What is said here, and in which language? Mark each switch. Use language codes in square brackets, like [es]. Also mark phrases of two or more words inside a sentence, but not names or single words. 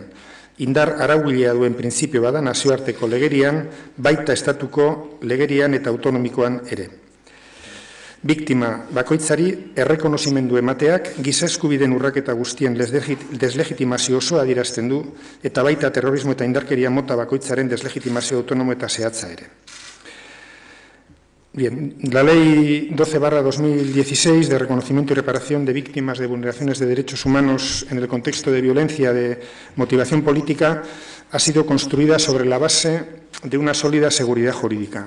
[eu] Indar arauilea duen printzipio bada nazioarteko legerian, baita estatuko legerian eta autonomikoan ere. Biktima bakoitzari errekonozimendu emateak giza eskubideen urraketa guztien deslegitimazio osoa adierazten du eta baita terrorismo eta indarkeria mota bakoitzaren deslegitimazio autonomo eta zehatza ere. [es] Bien, la Ley 12/2016 de reconocimiento y reparación de víctimas de vulneraciones de derechos humanos en el contexto de violencia de motivación política ha sido construida sobre la base de una sólida seguridad jurídica.